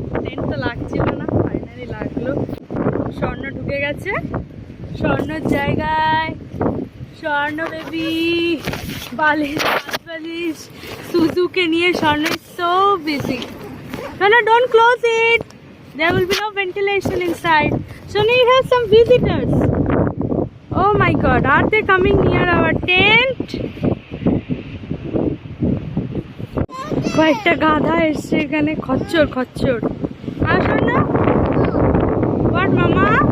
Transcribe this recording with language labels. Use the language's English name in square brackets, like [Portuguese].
[Bangla] Tent তো লাগছিল না, ফাইনালি লাগলো। স্বর্ণ ঢুকে গেছে স্বর্ণর জায়গায়। স্বর্ণ বেবি বালিশ বালিশ সুজুকে নিয়ে স্বর্ণ [English] is so busy. No, don't close it. There will be no ventilation inside. So we have some visitors. Oh my God, are they coming near our tent? [Bangla] কয়েকটা গাধা এসছে এখানে, খচ্চর খচ্চর। আসো না, [English] what mama?